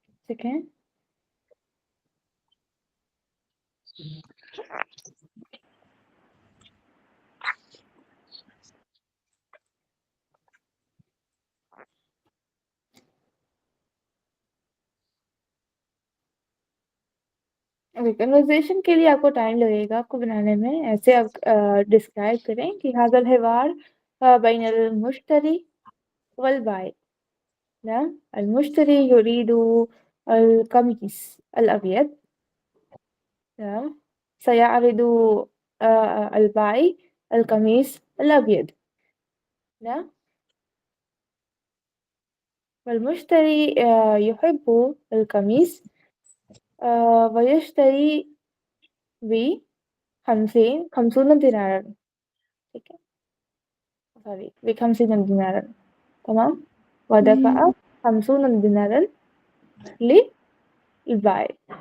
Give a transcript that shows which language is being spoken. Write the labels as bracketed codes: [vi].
[hi] इसे कहें कन्वर्सेशन के लिए आपको टाइम लगेगा आपको बनाने में. ऐसे आप डिस्क्राइब करें कि [ar] هذا الحوار بين المشتري والبائع. نعم، المشتري يريد القميص الأبيض. نعم، سيعرض البائع القميص الأبيض. نعم، والمشتري يحب القميص ويشتري ب50 دينارا. [hi] ठीक है, सॉरी [ar] ب50 دينارا. تمام, ودفع 50 دينارا للبائع.